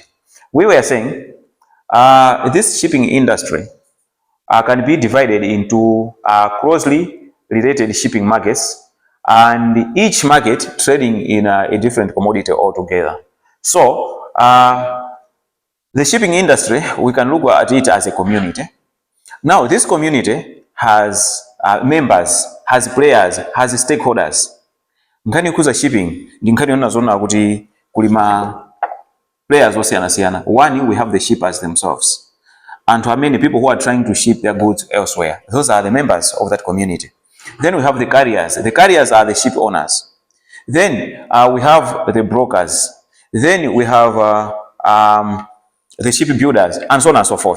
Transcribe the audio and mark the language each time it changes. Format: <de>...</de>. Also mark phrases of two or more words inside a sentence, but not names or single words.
<en>We were saying this shipping industry can be divided into closely related shipping markets, and each market trading in a different commodity altogether. So the shipping industry, we can look at it as a community. Now, this community has members, has players, has stakeholders.</en> <ny>Nkhani kuza shipping ndi nkhani yonazona kuti kulima players osiyana-siyana.</ny> <en>One, we have the shippers themselves, and how many people who are trying to ship their goods elsewhere. Those are the members of that community. Then we have the carriers. The carriers are the ship owners. Then we have the brokers. Then we have the ship builders, and so on and so forth.</en>